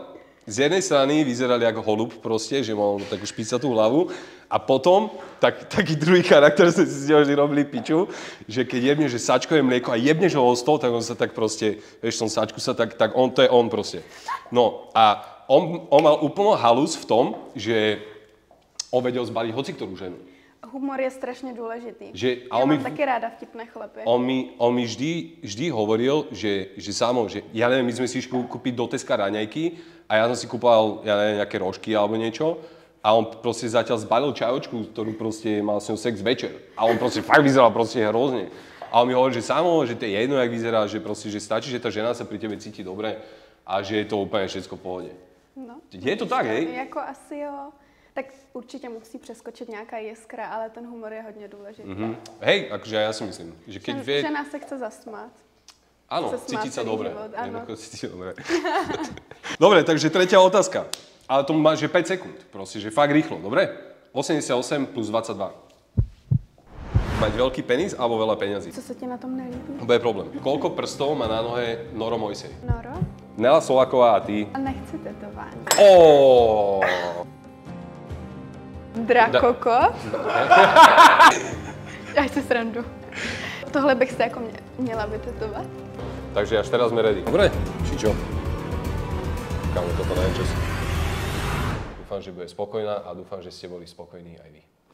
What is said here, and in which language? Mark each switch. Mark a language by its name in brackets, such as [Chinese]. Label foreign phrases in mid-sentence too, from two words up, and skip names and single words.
[Slovak] Z jednej strany vyzeral ako holub proste, že mal takú špicatú hlavu a potom taký druhý charakter, sme si z neho robili piču, že keď jebneš, že sačkové mlieko a jebneš ho o stôl, tak on sa tak proste, vieš, som sačku sa tak on, to je on proste. No a on mal úplne halus v tom, že on vedel zbaliť hociktorú ženu. [Czech] Humor je strašně důležitý. Já mám taky ráda vtipné chlapy. [Slovak] On mi vždy hovoril, že samo, že ja neviem, my sme si išli kúpiť do Teska raňajky a ja som si kúpal, ja neviem, nejaké rožky alebo niečo a on proste zatiaľ zbalil čajočku, ktorú proste mal s ňou sex večer. A on proste fakt vyzeral proste hrozne. A on mi hovoril, že samo, že to je jedno, jak vyzerá, že proste, že stačí, že tá žena sa pri tebe cíti dobre a že je to úplne všetko v pohode. No. Je to tak, hej? [Czech] Jako asi jo. Tak určitě musí přeskočit nějaká jiskra, ale ten humor je hodně důležitý. [Slovak] Hej, akože ja si myslím, že keď vie... [Czech] Žena se chce zasmát. [Slovak] Áno, cítiť sa dobre. Áno. Cítiť sa dobre. Dobre, takže tretia otázka. Ale to máš, že 5 sekúnd. Proste, že fakt rýchlo, dobre? 88 plus 22. Mať veľký penis alebo veľa peňazí? [Czech] Co se ti na tom nelíbí? To je problém. [Slovak] Koľko prstov má na nohe Noro Mojsej? Noro? Nela Solaková a ty? [Czech] A nechci tetování. Drakoko. Já si srandu. Tohle bych se jako měla vytetovat. [Slovak] Takže až teraz sme ready. Dobre? Či čo? Kámo, toto neviem, čo si. Dúfam, že bude spokojná a dúfam, že ste boli spokojní aj vy.